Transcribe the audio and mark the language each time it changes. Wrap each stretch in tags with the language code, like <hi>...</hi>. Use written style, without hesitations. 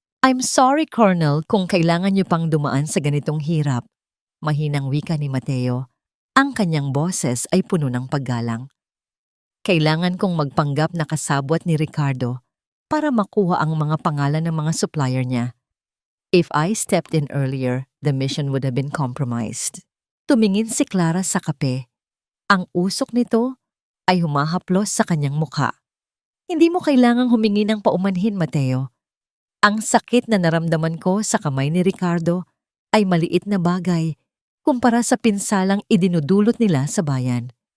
<en>I'm sorry,</en> <tl>Colonel, kung kailangan niyo pang dumaan sa ganitong hirap. Mahinang wika ni Mateo. Ang kanyang boses ay puno ng paggalang. Kailangan kong magpanggap na kasabwat ni Ricardo para makuha ang mga pangalan ng mga supplier niya.</tl> <en>If I stepped in earlier, the mission would have been compromised.</en> <tl>Tumingin si Clara sa kape. Ang usok nito ay humahaplos sa kanyang mukha. Hindi mo kailangang humingi ng paumanhin, Mateo. Ang sakit na naramdaman ko sa kamay ni Ricardo ay maliit na bagay kumpara sa pinsalang idinudulot nila sa bayan.</tl>